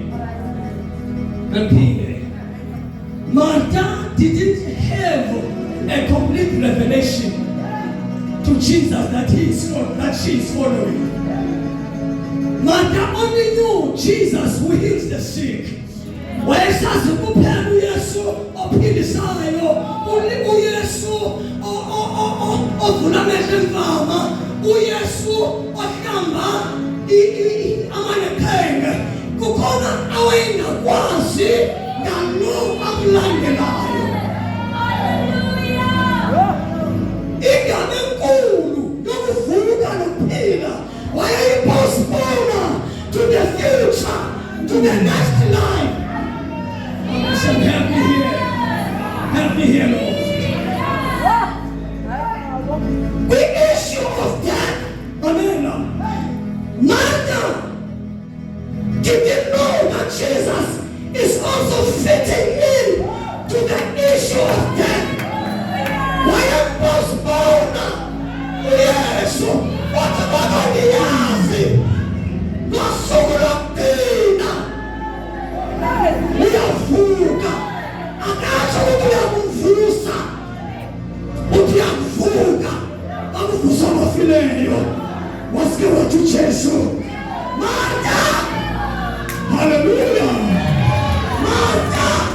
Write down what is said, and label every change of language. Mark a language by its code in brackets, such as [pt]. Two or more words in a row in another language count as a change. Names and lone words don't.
[en] And Peter. Martha didn't have a complete revelation to Jesus that she is following. Martha only knew Jesus who heals the sick. [xh] Wayesazi kuphela uYesu ophilisayo, uYesu ovula amehlo emvama, uYesu ohlamba amanyathenge. Kukhona awayengakwazi ngalo amlandelayo. Ingane enkulu yokuvuka nokuphila wayeyipostpone [en] to the future, to the next life. So help me here, Lord. The issue of death, Martha didn't know that Jesus is also fitting in to the issue of death. Why am postpone? Yes, what about the yazi? Not so [xh] uyavuka akatsho ukuthi uyamvusa uthi yavuka akuvusa abafileyo wasike wathi uJesu Martha, hallelujah, Martha,